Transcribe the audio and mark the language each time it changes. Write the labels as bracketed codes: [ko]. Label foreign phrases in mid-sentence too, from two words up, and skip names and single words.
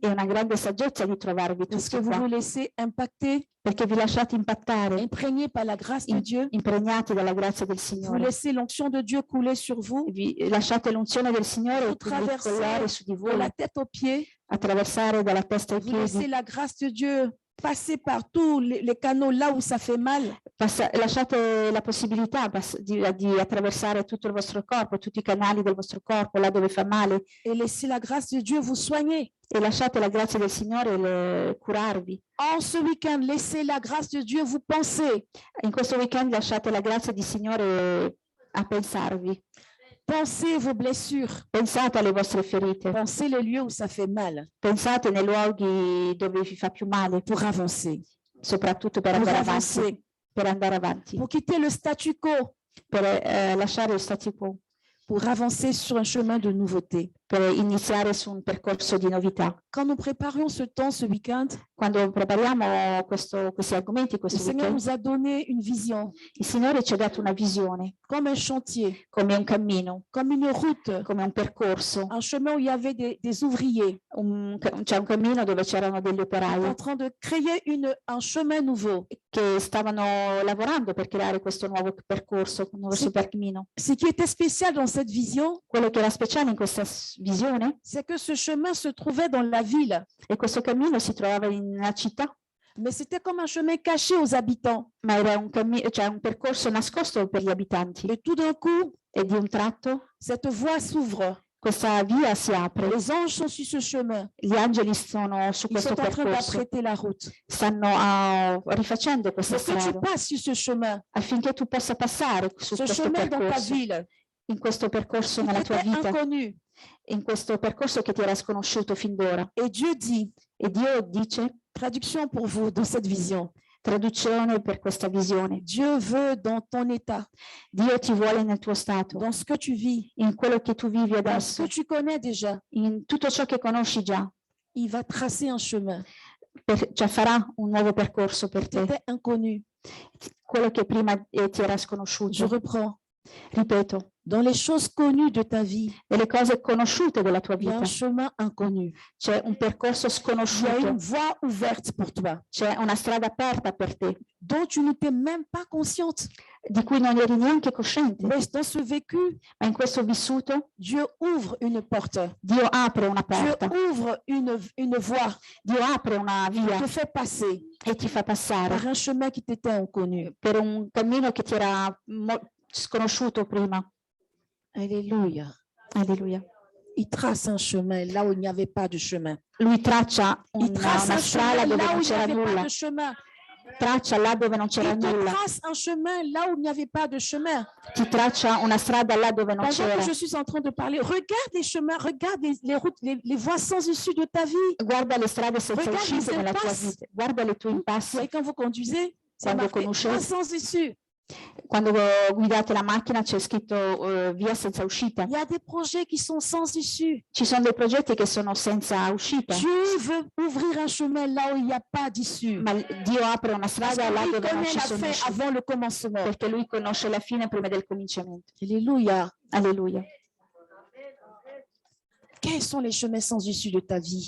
[it] È una grande saggezza di trovarvi [fr] parce que [it] tutti [fr] vous [it] qua, [fr] vous laissez impacter, [it] perché vi lasciate impattare, [fr] imprégner par la grâce de Dieu. [it] impregnati dalla grazia del [fr] Vous [it] Signore. [fr] laissez l'onction de Dieu couler sur vous, [it] Vi lasciate l'unzione del Signore [fr] Vous [it] collare su di [fr] de [it] voi, [fr] la tête aux pieds. [it] attraversare dalla testa ai [fr] Vous laissez [it] piedi. [fr] la grâce de Dieu passer par tous les canaux là où ça fait mal. [it] Lasciate la possibilità di attraversare tutto il vostro corpo, tutti i canali del vostro corpo, là dove fa male, [fr] Et laissez la grâce de Dieu vous soigner. [it] e lasciate la grazia del Signore curarvi. [fr] En ce week-end, laissez la grâce de Dieu vous penser. [it] In questo weekend lasciate la grazia del Signore a pensarvi. [fr] Pensez vos blessures. [it] Pensate alle vostre ferite, [fr] Pensez les lieux où ça fait mal [it] pensate nei luoghi dove vi fa più male, [fr] pour avancer. [it] soprattutto per [fr] Pour [it] andare avanti, [fr] avancer. [it] per andare avanti, [fr] Pour quitter le statu quo. [it] per lasciare lo statu quo, [fr] Pour avancer sur un chemin de nouveauté. [it] per iniziare su un percorso di novità. [fr] Quand nous préparions ce temps ce week-end, [it] Quando prepariamo questi argomenti, [fr] le [it] questo [fr] Seigneur [it] weekend, [fr] nous a donné une vision, [it] il Signore ci ha dato una visione, [fr] comme un chantier, [it] come un cammino, [fr] comme une route, [it] come un percorso. [fr] un chemin où il y avait des ouvriers [it] C'è un cammino dove c'erano degli [fr] en [it] operai [fr] train de créer un chemin nouveau. [it] che stavano lavorando per creare questo nuovo percorso, un nuovo Sì. cammino. [fr] Ce qui était spécial dans cette vision, [it] Quello che era speciale in questa visione [fr] c'est que ce chemin se trouvait dans la ville, [it] è questo cammino si trovava in una città, [fr] mais c'était comme un chemin caché aux habitants. [it] ma era un percorso nascosto per gli abitanti. [fr] Et tout d'un coup, [it] E di un tratto [fr] cette voie s'ouvre. [it] questa via si apre. [fr] Les anges sont sur ce chemin. [it] Gli angeli sono su [fr] Ils [it] questo [fr] sont en train [it] percorso, [fr] d'apprêter la route. [it] stanno rifacendo questa [fr] Pour que tu [it] strada [fr] passes sur ce chemin, [it] affinché tu possa passare su [fr] ce [it] questo [fr] chemin dans ta [it] percorso, [fr] ville, [it] in questo percorso [fr] qui [it] nella tua [fr] t'était [it] vita, [fr] inconnu. [it] in questo percorso che ti era sconosciuto fin d'ora. [fr] Et Dieu dit, [it] E Dio dice, [fr] traduction pour vous dans cette vision, [it] traduzione per questa visione, [fr] Dieu veut dans ton état, [it] Dio ti vuole nel tuo stato, [fr] dans ce que tu vis, [it] in quello che tu vivi [fr] dans ce [it] adesso, [fr] que tu connais déjà, [it] in tutto ciò che conosci già, [fr] il va tracer un chemin. [it] cioè farà un nuovo percorso per te, [fr] C'était inconnu. [it] quello che prima ti era [fr] Je [it] sconosciuto. [fr] reprends. [it] Ripeto, [fr] Dans les choses connues de ta vie, [it] nelle cose conosciute della tua [fr] il y a [it] vita [fr] un chemin inconnu. [it] c'è un percorso [fr] Il y a [it] sconosciuto, [fr] une voie ouverte pour toi, [it] c'è una strada aperta per te, [fr] dont tu n'étais même pas consciente. [it] di cui non eri neanche cosciente, [fr] Mais dans ce vécu, [it] ma in questo vissuto [fr] Dieu ouvre une porte. [it] Dio apre una [fr] Dieu [it] porta, [fr] ouvre une voie, [it] Dio apre una via [fr] te fait passer [it] e ti fa passare [fr] par un chemin qui t'était inconnu. [it] per un cammino che ti era sconosciuto prima. [fr] Alléluia. [it] Alleluia. [fr] Il trace un chemin là où il n'y avait pas de chemin. [it] Lui traccia [fr] Il trace [it] una [fr] un [it] strada [fr] chemin [it] dove [fr] là où [it] non [fr] il n'y [it] c'era [fr] avait pas [it] nulla, [fr] de chemin. [it] traccia là dove non c'era [fr] Il te [it] nulla, [fr] trace un chemin là où il n'y avait pas de chemin. [it] ti traccia una strada là dove non [fr] Pendant [it] c'era. [fr] que je suis en train de parler, regarde les chemins, regarde les routes, les voies sans issue de ta vie. [it] Guarda le strade senza [fr] Regarde [it] uscite [fr] les [it] nella tua [fr] impasses. [it] vita, guarda le tue [fr] Vous [it] impassi. [fr] voyez, quand vous conduisez, ça [it] Quando [fr] marque [it] conoscete- [fr] voie sans issue. [it] Quando guidate la macchina c'è scritto via senza uscita. [fr] Il y a des projets qui sont sans issue. [it] Ci sono dei progetti che sono senza uscita, [fr] Dieu veut ouvrir un chemin là où il n'y a pas d'issue. [it] ma Dio apre una [fr] Parce [it] strada là [fr] qu'il [it] dove non [fr] connaît [it] ci [fr] la [it] sono [fr] fin [it] uscite, [fr] avant le commencement. [it] perché lui conosce la fine prima del cominciamento. [fr] Alléluia. [it] Alleluia. [fr] Quels sont les chemins sans issue de ta vie?